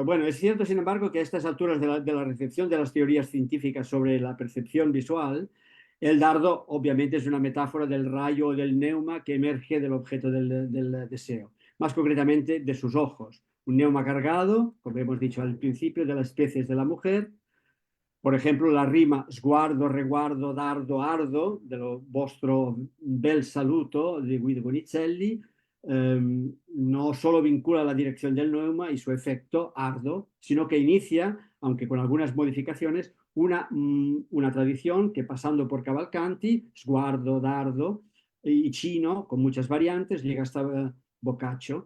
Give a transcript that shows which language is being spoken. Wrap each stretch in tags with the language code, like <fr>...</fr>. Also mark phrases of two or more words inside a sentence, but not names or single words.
<es>Bueno, es cierto, sin embargo, que a estas alturas de la recepción de las teorías científicas sobre la percepción visual, el dardo obviamente es una metáfora del rayo o del neuma que emerge del objeto del deseo, más concretamente de sus ojos. Un neuma cargado, como hemos dicho al principio, de las especies de la mujer. Por ejemplo, la rima</es> <it>sguardo, reguardo, dardo, ardo, dello vostro bel saluto</it> <es>de Guido Bonicelli, no solo vincula la dirección del neuma y su efecto ardo, sino que inicia, aunque con algunas modificaciones, una tradición que pasando por Cavalcanti,</es> <it>sguardo, dardo</it> <es>y chino, con muchas variantes, llega hasta Boccaccio.</es>